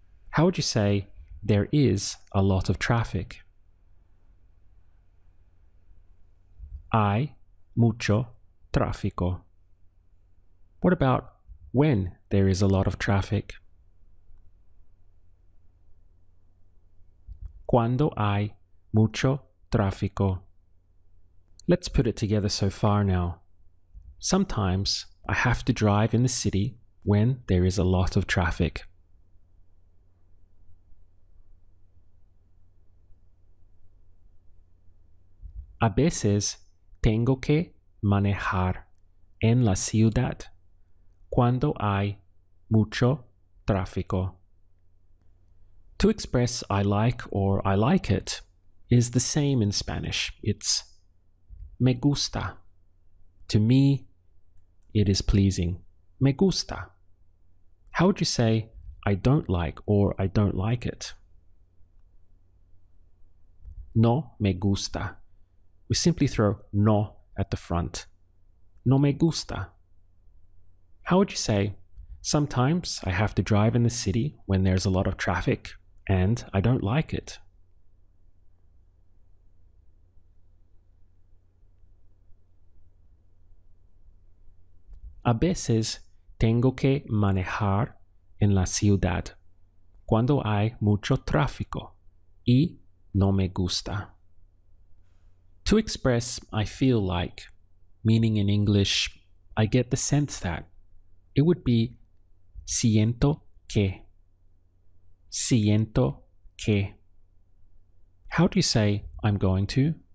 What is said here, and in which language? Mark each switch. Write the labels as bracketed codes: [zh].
[en] How would you say there is a lot of traffic? [es] Hay mucho tráfico. [en] What about when there is a lot of traffic? [es] Cuando hay mucho tráfico. [en] Let's put it together so far now. Sometimes I have to drive in the city when there is a lot of traffic. [es] A veces tengo que manejar en la ciudad cuando hay mucho tráfico. [en] To express I like or I like it is the same in Spanish. It's [es] me gusta. [en] To me, it is pleasing. [es] Me gusta. [en] How would you say I don't like or I don't like it? [es] No me gusta. [en] We simply throw no at the front. [es] No me gusta. [en] How would you say, sometimes I have to drive in the city when there's a lot of traffic and I don't like it? [es] A veces tengo que manejar en la ciudad cuando hay mucho tráfico y no me gusta. [en] To express I feel like, meaning in English, I get the sense that, it would be [es] siento que. Siento que. [en] How do you say I'm going to?